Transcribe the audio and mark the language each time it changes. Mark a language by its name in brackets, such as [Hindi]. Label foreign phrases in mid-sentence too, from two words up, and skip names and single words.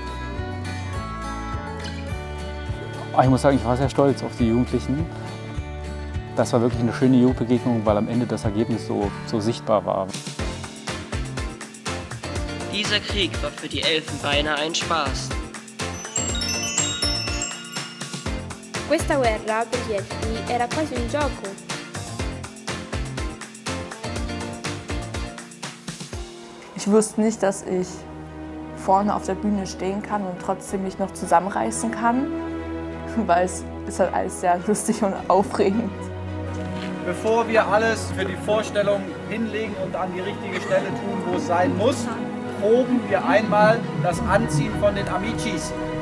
[German] Ich muss sagen, ich war sehr stolz auf die Jugendlichen. Das war wirklich eine schöne Jugendbegegnung, weil am Ende das Ergebnis so sichtbar war. Dieser Krieg war für die Elfenbeiner ein Spaß. [Italian] Questa guerra per gli Elfi era quasi un gioco. [German] Ich wusste nicht, dass ich vorne auf der Bühne stehen kann und trotzdem mich noch zusammenreißen kann, weil es ist halt alles sehr lustig und aufregend. Bevor wir alles für die Vorstellung hinlegen und an die richtige Stelle tun, wo es sein muss, proben wir einmal das Anziehen von den Amicis.